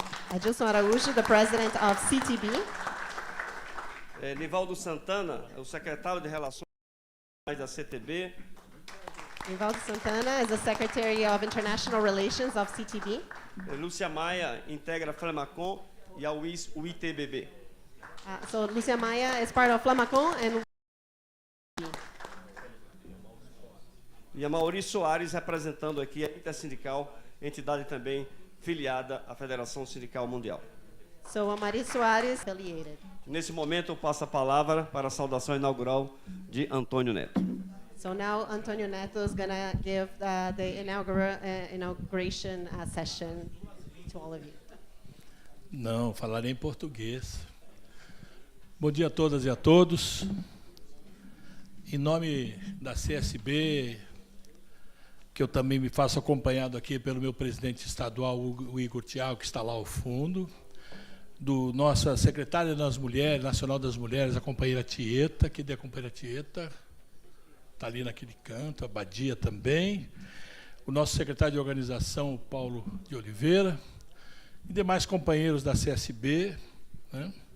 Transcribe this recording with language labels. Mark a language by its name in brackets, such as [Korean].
[English] Adilson Araújo, the president of CTB. [Portuguese] Nivaldo Santana, o secretário de Relações da CTB. [English] Nivaldo Santana is the Secretary of International Relations of CTB. [Portuguese] Lúcia Maia integra Flamacon e a UITBB. [English] So Lúcia Maia is part of Flamacon and [Portuguese] E a Mauri Soares representando aqui a Intersindical, entidade também filiada à Federação Sindical Mundial. [English] So Amari Soares affiliated. [Portuguese] Nesse momento eu passo a palavra para a saudação inaugural de Antônio Neto. [English] So now Antônio Neto is going to give the inauguration session to all of you. [Portuguese] Não, falarei em português. Bom dia a todas e a todos. Em nome da CSB, que eu também me faço acompanhado aqui pelo meu presidente estadual, o Igor Thiago, que está lá ao fundo, do nossa secretária das Mulheres, Nacional das Mulheres, a companheira Tieta, que é a companheira Tieta, está ali naquele canto, a Badia também, o nosso secretário de organização, o Paulo de Oliveira, e demais companheiros da CSB, né?